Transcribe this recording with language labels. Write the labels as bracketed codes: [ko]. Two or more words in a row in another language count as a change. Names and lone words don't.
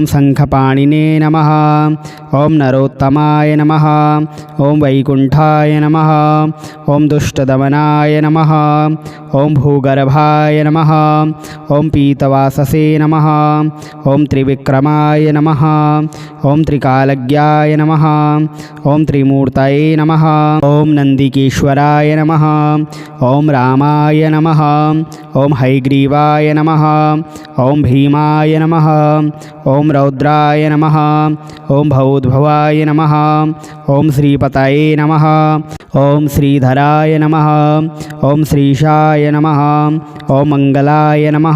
[sa] శంఖపాణినే నమః ఓం నరోత్తమాయ నమః ఓం వైకుంఠాయ నమః ఓం దుష్టదమనాయ నమః ఓం భూగర్భాయ నమః ఓం పీతవాససే నమః ఓం త్రివిక్రమాయ నమః ఓం త్రికాలజ్ఞాయ నమః ఓం త్రిమూర్తయే నమః ఓం నందికేశ్వరాయ నమః ఓం రామాయ నమః नमः। ॐ हयग्रीवाय नमः। ॐ भीमाय नमः। ॐ रौद्राय नमः। ॐ भवोद्भवाय नमः। ॐ श्रीपतये नमः। ॐ श्रीधराय नमः। ॐ श्रीशाय नमः। ॐ मङ्गलाय नमः।